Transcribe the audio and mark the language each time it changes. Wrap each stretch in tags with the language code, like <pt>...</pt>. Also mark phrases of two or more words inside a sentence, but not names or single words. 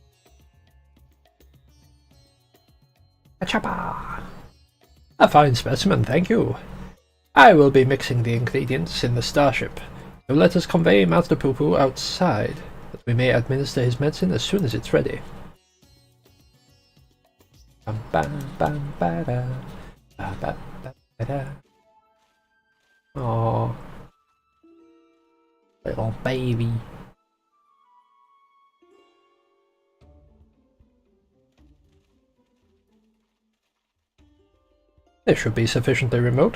<en>Achapa! A fine specimen, thank you. I will be mixing the ingredients in the starship, so let us convey Master Poo-Poo outside, that we may administer his medicine as soon as it's ready. Bam bam bam ba da ba ba ba da. Aww. Little baby. This should be sufficiently remote.</en>